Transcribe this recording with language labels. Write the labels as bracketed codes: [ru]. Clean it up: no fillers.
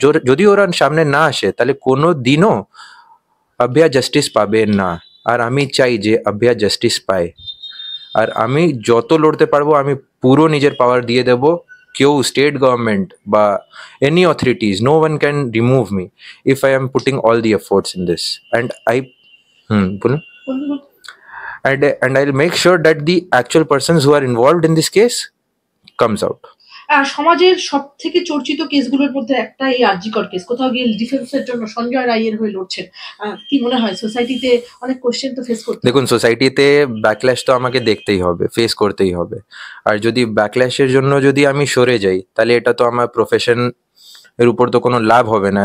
[bn] যদি ওরা সামনে না আসে তাহলে কোনো দিনও অভয়া জাস্টিস পাবে না। আর আমি চাই যে অভয়া জাস্টিস পায়, আর আমি যত লড়তে পারবো আমি পুরো নিজের পাওয়ার দিয়ে দেবো। কেউ [en] State government বা any authorities, no one can remove me if I am putting all the efforts in this. [bn] And বলুন। [en] And I'll make sure that the actual persons who are involved in this case comes out. [bn] সমাজের সব থেকে চর্চিত কেসগুলোর মধ্যে একটা এই RG Kar case, কোথাও গিয়ে ডিফেন্সের জন্য সঞ্জয় রায়ের হয়ে লড়ছেন। কি মনে হয় সোসাইটিতে অনেক কোশ্চেন তো ফেস করতে? দেখুন, সোসাইটিতে ব্যাকল্যাশ তো আমাকে দেখতেই হবে, ফেস করতেই হবে। আর যদি ব্যাকল্যাশের জন্য যদি আমি সরে যাই তাহলে এটা তো আমার প্রফেশন এর উপর তো কোনো লাভ হবে না।